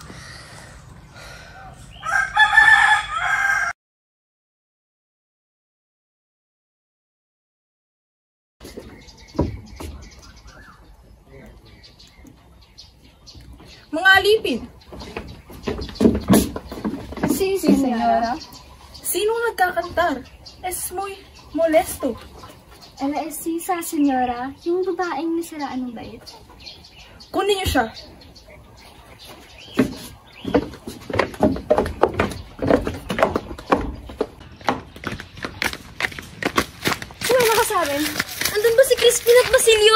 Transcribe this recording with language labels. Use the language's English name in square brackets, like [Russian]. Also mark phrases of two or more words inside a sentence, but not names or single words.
[Filipino] Mga alipin. Si senyora. Sinong nagkakantar? [Spanish] Es muy molesto. [Filipino] Ela es sa senyora, yung babaeng nasiraan ng bait. Kunin niyo siya. Sino nakasabi? Andun ba si Crispin at Basilio?